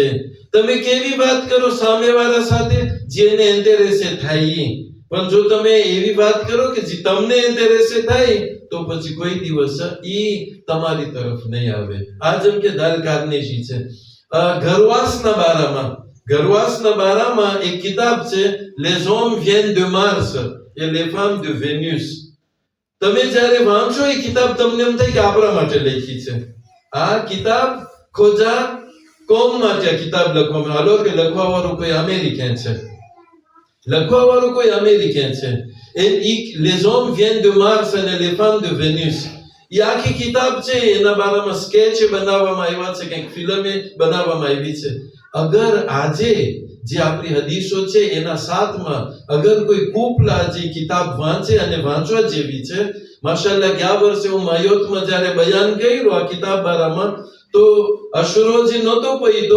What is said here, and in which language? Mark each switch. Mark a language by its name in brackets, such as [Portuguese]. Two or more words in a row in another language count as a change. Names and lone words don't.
[Gujarati] તમે કેવી વાત કરો સામેવાળા સાથે જેને ઇન્ટરેસ્ટ થાય ઈ. પણ જો તમે એવી વાત કરો કે જે તમને ઇન્ટરેસ્ટ થાય તો પછી કોઈ દિવસ ઈ તમારી તરફ નહીં આવે. આ જેમ કે દાલ કાર્નેશી છે. ઘરવાસના બારામાં એક કિતાબ છે, [French] Les hommes viennent de Mars et les femmes de Vénus. [Gujarati] તમે જ્યારે વાંચો એ કિતાબ તમને એમ થાય કે આપણા માટે લખી છે. આ કિતાબ ખોજા કોમ માટે આ કિતાબ લખવામાં આલો કે લખવાવાળો કોઈ અમેરિકન છે. [French] Les hommes viennent de Mars et les femmes de Vénus. [Gujarati] એ આખી કિતાબ છે, એના બારામાં સ્કેચ બનાવવામાં આવ્યા છે, કંઈક ફિલ્મ બનાવવામાં આવી છે. અગર આજે જે આપણી હદીસો છે એના સાથમાં અગર કોઈ કુપલ આજે કિતાબ વાંચે અને વાંચવા જેવી છે. માશાઅલ્લાહ ગયા વર્ષે હું માયોતમાં જ્યારે બયાન કર્યું આ કિતાબ બારામાં તો અશરોજી નહોતો પૈતો.